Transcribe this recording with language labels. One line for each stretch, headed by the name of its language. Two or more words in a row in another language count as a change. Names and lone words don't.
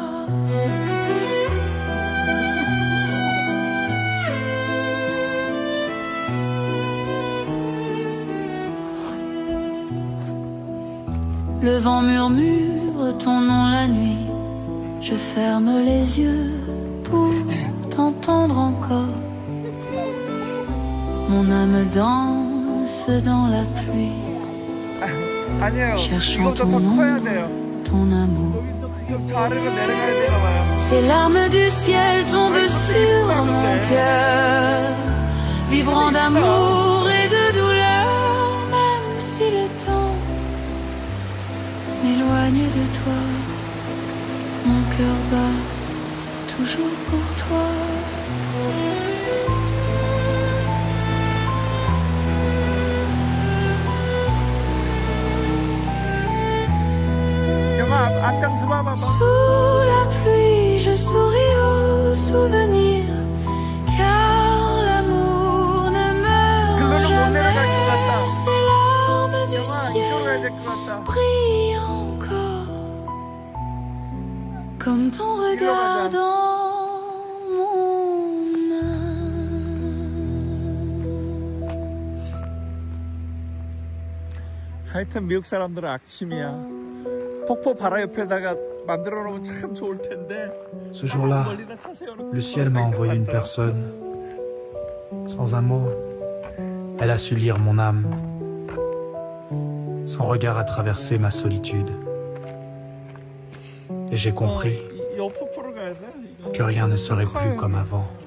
French: Le vent murmure ton nom la nuit. Je ferme les yeux pour t'entendre encore. Mon âme danse dans la pluie,
Korean: 아니에요.
French: cherchant
Korean: 이거부터
French: ton
Korean: 더 커야
French: ombre,
Korean: 돼요.
French: ton amour.
Korean: 여기 저 아래로 내려가야 되나 봐요.
French: Ces larmes du ciel tombent sur mon cœur, vibrant d'amour et de douleur. Même si le temps m'éloigne de toi, mon cœur bat toujours pour toi.
Korean: 영아 앞장서 봐봐.
French: Sous la pluie, je souris au souvenir, car l'amour ne meurt jamais. Ces larmes du
Korean: 영아
French: ciel
Korean: 이쪽으로 가야 될 것 같다.
French: brillent encore, comme ton regard dans mon âme.
Korean: 하여튼 미국 사람들은 악취미야. 폭포 바로 옆에다가 만들어 놓으면 참 좋을 텐데.
French: Ce jour-là, le ciel m'a envoyé une personne. Sans un mot, elle a su lire mon âme. Son regard a traversé ma solitude. Et j'ai compris que rien ne serait plus comme avant.